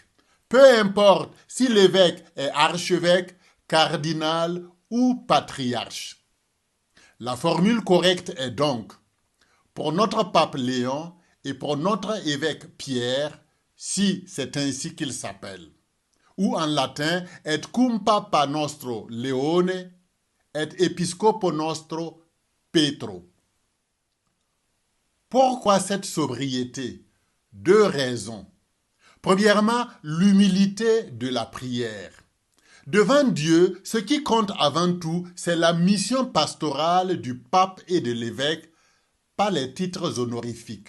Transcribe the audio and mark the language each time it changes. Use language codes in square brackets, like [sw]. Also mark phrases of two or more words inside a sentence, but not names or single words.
[fr] Peu importe si l'évêque est archevêque, cardinal ou patriarche. La formule correcte est donc, pour notre pape Léon et pour notre évêque Pierre, si c'est ainsi qu'il s'appelle. Ou en latin, [la] et cum papa nostro Leone, et episcopo nostro Petro. [fr] Pourquoi cette sobriété? Deux raisons. Premièrement, l'humilité de la prière. Devant Dieu, ce qui compte avant tout, c'est la mission pastorale du pape et de l'évêque, pas les titres honorifiques.